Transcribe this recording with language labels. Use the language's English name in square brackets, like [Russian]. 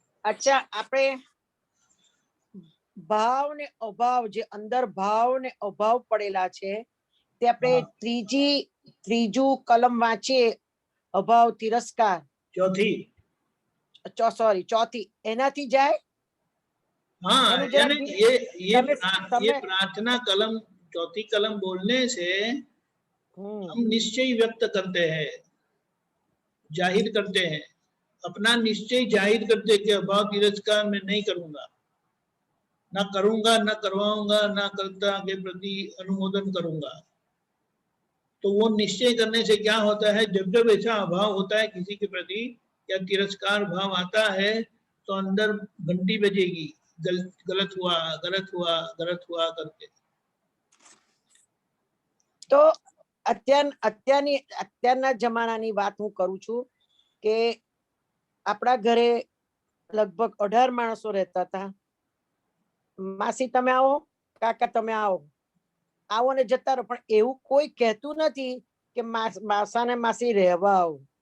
[Gujarati] અચ્છા, આપણે ભાવ ને અભાવ, જે અંદર ભાવ ને અભાવ પડેલા છે તે આપણે ત્રીજું કલમ વાંચીએ, અભાવ તિરસ્કાર. ચોથી એનાથી જાય. [Hindi] हाँ, यानी ये प्रार्थना कलम, चौथी कलम बोलने से हम निश्चय व्यक्त करते हैं, जाहिर करते हैं, अपना निश्चय जाहिर करते कि अभाव तिरस्कार मैं नहीं करूंगा, ना करूंगा, ना करवाऊंगा, ना कर्ता के प्रति अनुमोदन करूंगा। तो वो निश्चय करने से क्या होता है, जब जब ऐसा अभाव होता है किसी के प्रति या तिरस्कार भाव आता है, तो अंदर घंटी बजेगी, गलत हुआ, गलत हुआ, गलत हुआ करके। [Gujarati] तो અત્યારના જમાનાની વાત હું કરું છું કે આપણા ઘરે લગભગ 18 માણસો રહેતા હતા. માસી તમે આવો, કાકા તમે આવો, આવો ને જતા રહો, પણ એવું કોઈ કહેતું નથી કે માસા ને માસી રહેવા આવો.